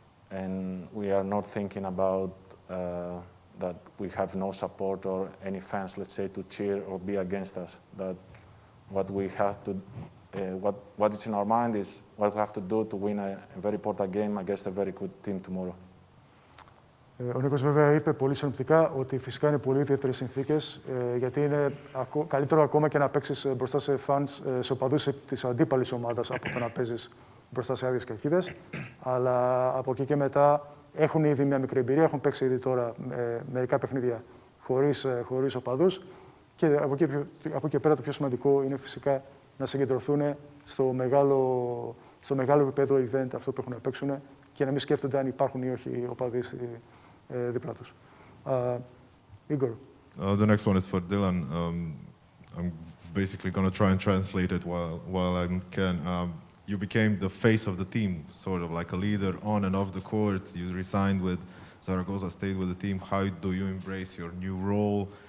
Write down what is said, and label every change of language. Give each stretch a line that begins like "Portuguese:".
English: And we are not thinking about that we have no support or any fans, let's say, to cheer or be against us. That what we have to, what is in our mind is what we have to do to win a very important game against a very good team tomorrow.
Greek: Ο Νίκος βέβαια είπε πολύ συνοπτικά ότι φυσικά είναι πολύ ιδιαίτερες συνθήκες, γιατί είναι καλύτερο ακόμα και να παίξεις μπροστά σε φανς, σε οπαδούς της αντίπαλης ομάδας, από το να παίζεις μπροστά σε άδειες κερκίδες. Αλλά από εκεί και μετά έχουν ήδη μια μικρή εμπειρία, έχουν παίξει ήδη τώρα μερικά παιχνίδια χωρίς οπαδούς. Και από εκεί και πέρα το πιο σημαντικό είναι φυσικά να συγκεντρωθούν στο μεγάλο επίπεδο event αυτό που έχουν να παίξουν και να μην σκέφτονται αν υπάρχουν ή όχι οπαδοί δίπλα τους.
English: Igor. The next one is for Dylan. I'm basically going to try and translate it while I can. You became the face of the team, sort of like a leader on and off the court. You resigned with Zaragoza, stayed with the team. How do you embrace your new role?